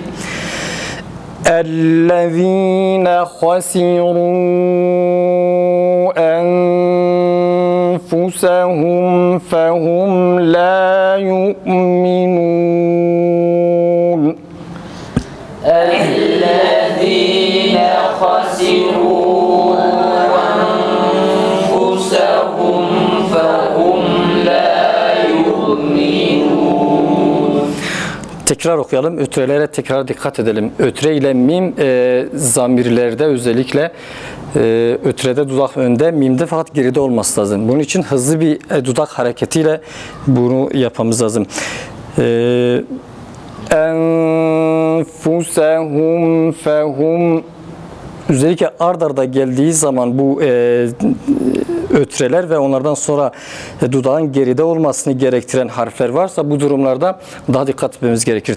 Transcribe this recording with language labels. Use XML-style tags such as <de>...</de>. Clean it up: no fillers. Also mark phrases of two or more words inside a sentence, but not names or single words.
<ar>اَلَّذ۪ينَ خَسِرُوا أَنفُسَهُمْ فَهُمْ لَا يُؤْمِنُونَ الذين خسروا أنفسهم فهم لا يؤمنون.</ar> <tr>Tekrar okuyalım. Ötrelere tekrar dikkat edelim. Ötre ile mim zamirlerde özellikle ötrede dudak önde, mimde fakat geride olması lazım. Bunun için hızlı bir dudak hareketiyle bunu yapmamız lazım.</tr> <ar>أنفسهم فهم,</ar> <tr>özellikle ard arda geldiği zaman bu ötreler ve onlardan sonra dudağın geride olmasını gerektiren harfler varsa bu durumlarda daha dikkat etmemiz gerekir.</tr>